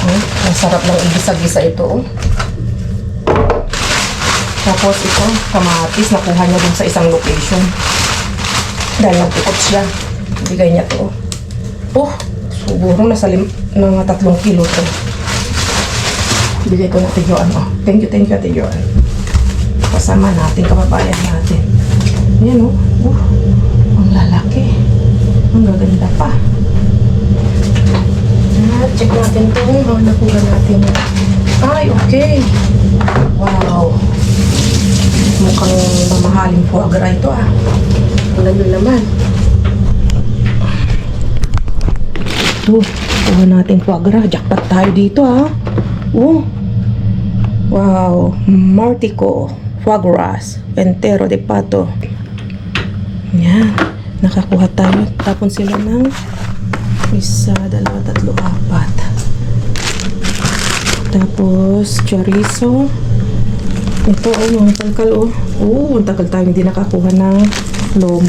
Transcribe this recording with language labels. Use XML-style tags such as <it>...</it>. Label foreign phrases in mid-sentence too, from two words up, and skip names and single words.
<tl>Masarap lang igisa-gisa ito, oh. Tapos ito, kamatis, nakuha niya dun sa isang location. Dahil nagtukot siya. Bigay niya to, oh. Oh, siguro nasa mga 3 kilo to. Bigay ko natin Joan,</tl> <en>oh. Thank you,</en> <tl>Ate Joan. Kasama natin, kababayan natin. Yan, oh. Ang lalaki. Ang gaganda pa. Check natin ito. Nakuha natin. Ay, okay. Wow. Mukhang mamahaling foie gras ito, ah. Tingnan nyo naman. Ito. Kuha natin foie gras. Jackpot tayo dito, ah. Oh. Wow. Martico.</tl> <es>Foie gras. Entero de pato.</es> <tl>Yan. Nakakuha tayo. Tapon sila ng 1, 2, 3, 4. Tapos, chorizo. Ito, oh, mga kalkal, oh. Oh, ang tagal tayo hindi nakakuha ng lomo.</tl>